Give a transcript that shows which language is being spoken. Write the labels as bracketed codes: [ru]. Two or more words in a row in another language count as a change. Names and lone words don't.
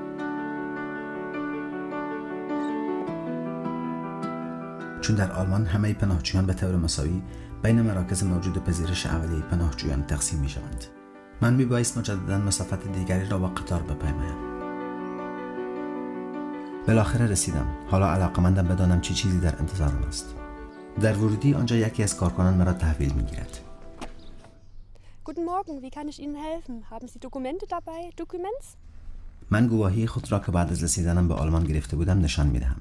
[fa] چون در آلمان همه پناهجویان به طور مساوی بین مراکز موجود پذیرش اولیه پناهجویان تقسیم می شوند. من می بایست مجددا مسافت دیگری را با قطار بپیمایم. بالاخره رسیدم. حالا علاقه‌مندم بدانم چه چیزی در انتظارم است. در ورودی آنجا یکی از کارکنان مرا تحویل می گیرد. [de] Guten Morgen, wie kann ich Ihnen helfen? Haben Sie Dokumente dabei? Documents? [fa] من گواهی خود را که بعد از رسیدنم به آلمان گرفته بودم نشان می دهم.